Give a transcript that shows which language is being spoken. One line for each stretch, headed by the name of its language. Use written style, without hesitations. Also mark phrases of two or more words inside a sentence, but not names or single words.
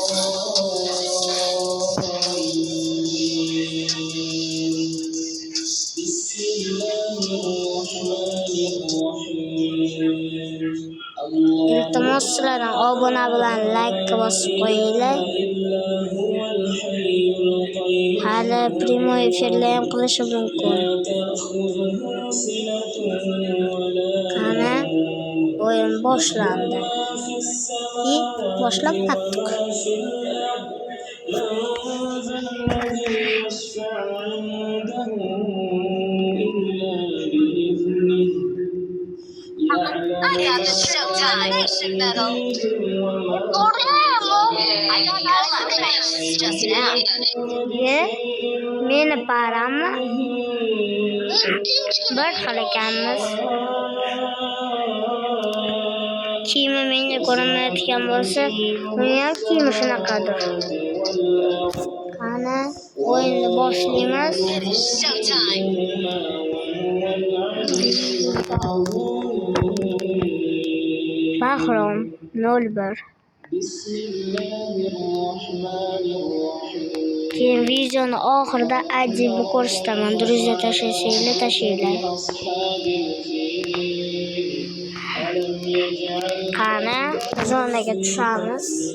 Uzbek: Iltimos sizlardan obuna bilan like bosib qo'yinglar. Hali primo efirlar ham qilishi mumkin. Qani o'yin boshlandi. Boshlab ketdik.
English: I got the Showtime Nation medal. I got all activations just now.
Uzbek: Meni parammi? Bir xil ekanmiz. Kiyimi menga ko'rinmayotgan bo'lsa, uni ham kiyimi shunaqadir. Ana o'yinni boshlaymiz.
English: It is showtime.
Uzbek: Bahrom 01. Keyin videoni oxirida ajoyib ko'rsataman. Druziya tashlaylar. Qani zonaga tushamiz.